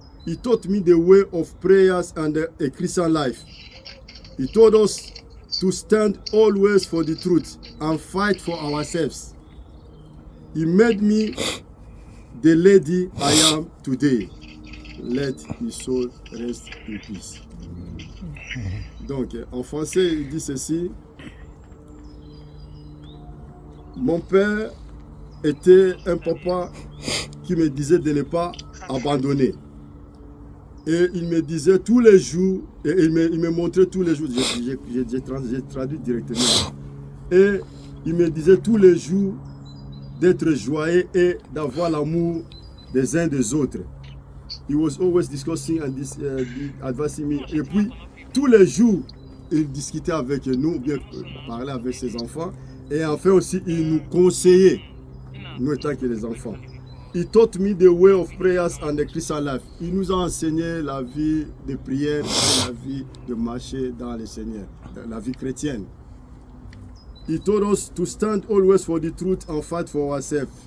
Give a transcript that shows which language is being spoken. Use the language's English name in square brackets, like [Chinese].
[English] He taught me the way of prayers and a Christian life. He told us to stand always for the truth and fight for ourselves. He made me the lady I am today. Let his soul rest in peace. [French] Donc, en français, il dit ceci. Mon père était un papa qui me disait de ne pas abandonner. Et il me disait tous les jours, et il me montrait tous les jours, j'ai traduit directement. Et il me disait tous les jours d'être joyeux et d'avoir l'amour des uns des autres. [English] He was always discussing and advising me. [French] Et puis, tous les jours, il discutait avec nous, bien parlait avec ses enfants. Et enfin aussi, il nous conseillait, nous étant que les enfants. [English] He taught me the way of prayers and the Christian life. [French] Il nous a enseigné la vie de prière et la vie de marcher dans le Seigneur, la vie chrétienne. [English] He told us to stand always for the truth and fight for ourselves.